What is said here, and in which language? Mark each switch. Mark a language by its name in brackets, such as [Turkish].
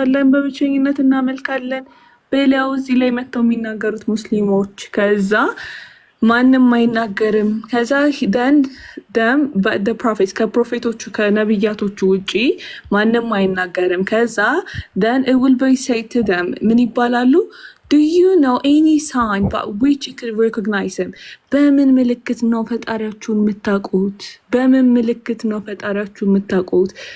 [Amharic] አላህን በብቸኝነት እናመልካለን ብለው እዚህ ላይ መጥተው የሚናገሩት ሙስሊሞች። ከዛ ማንም አይናገርም። ከዛ ደም ፕሮፌትስ ከፕሮፌቶቹ ከነቢያቶቹ ውጪ ማንም አይናገርም። ከዛ ደን [English] it will be said to them [Amharic] ምን ይባላሉ? [English] Do you know any sign by which you could recognize him? [Amharic] በምን ምልክት ነው ፈጣሪያችሁን የምታውቁት? በምን ምልክት ነው ፈጣሪያችሁን የምታውቁት?